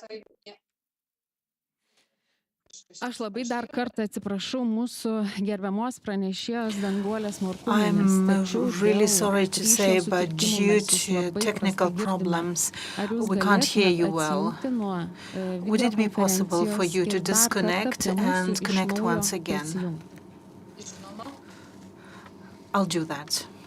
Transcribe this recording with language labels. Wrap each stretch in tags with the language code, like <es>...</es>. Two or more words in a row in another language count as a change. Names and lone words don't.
<lt>Aš labai dar kartą atsiprašau mūsų gerbiamos pranešėjos Danguolės Morkūnienės.</lt> <en>I'm really sorry to say, but due to technical problems, we can't hear you well. Would it be possible for you to disconnect and connect once again? I'll do that.</en>